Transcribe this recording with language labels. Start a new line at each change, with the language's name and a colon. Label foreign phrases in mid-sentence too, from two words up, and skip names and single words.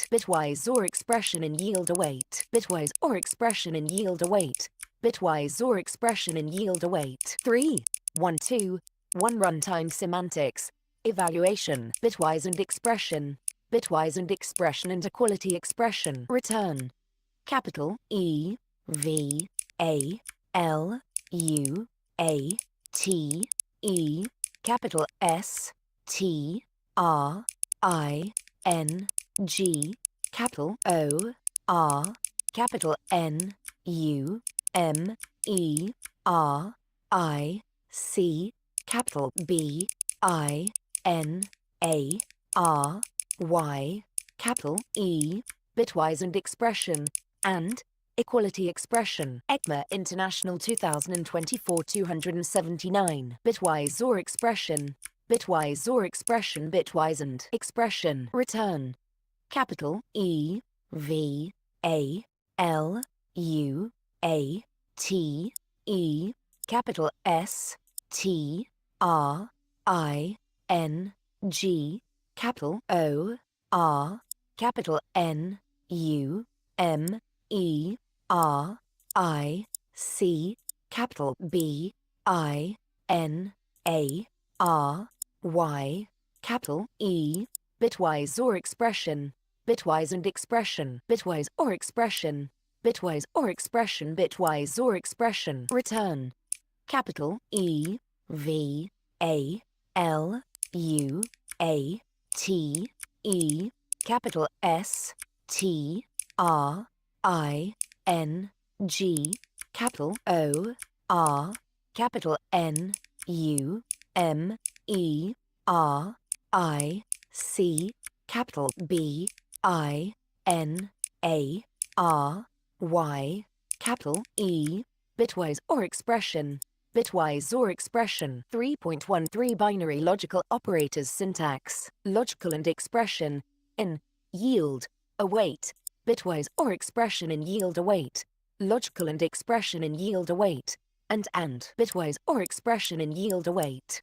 English: Bitwise or expression in yield await. Bitwise or expression in yield await. Bitwise or expression in yield await. 3. 1 2 1 Runtime semantics. Evaluation. Bitwise and expression. Bitwise and expression and equality expression. Return. Capital E. V A L U A T E capital S T R I N G capital O R capital N U M E R I C capital B I N A R Y capital E bitwise and expression and equality expression. ECMA International 2024 279 bitwise or expression bitwise and expression. Return capital E V A L U A T E capital S T R I N G capital O R capital N U M E R I C capital B I N A R Y capital E bitwise or expression bitwise and expression bitwise or expression bitwise or expression bitwise or expression. Return capital E V A L U A T E capital S T R I N G capital O R capital N U M E R I C capital B I N A R Y capital E bitwise or expression bitwise or expression. 3.13 Binary logical operators syntax. Logical and expression in yield await bitwise or expression in yield await. Logical and expression in yield await and bitwise or expression in yield await.